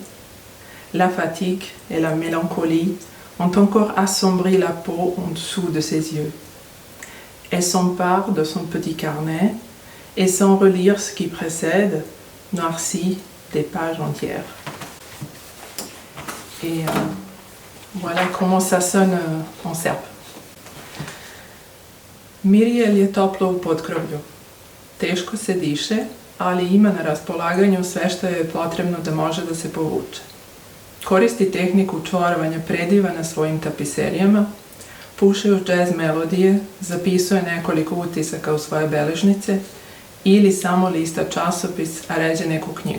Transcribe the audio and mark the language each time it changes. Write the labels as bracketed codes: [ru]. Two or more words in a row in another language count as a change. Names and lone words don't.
[fr] La fatigue et la mélancolie ont encore assombri la peau en dessous de ses yeux. Elle s'empare de son petit carnet et sans relire ce qui précède, noircit des pages entières. Et voilà comment ça sonne en serbe. [sr] Mirjel je toplo u potkrovlju. Teško se diše, ali ima na raspolaganju sve što je potrebno da može da se povuče. Koristi tehniku čvorovanja prediva na svojim tapiserijama, pušajući džez melodije, zapisuje nekoliko utisaka u svoje beležnice ili samo lista časopis, a ređe neku knjigu.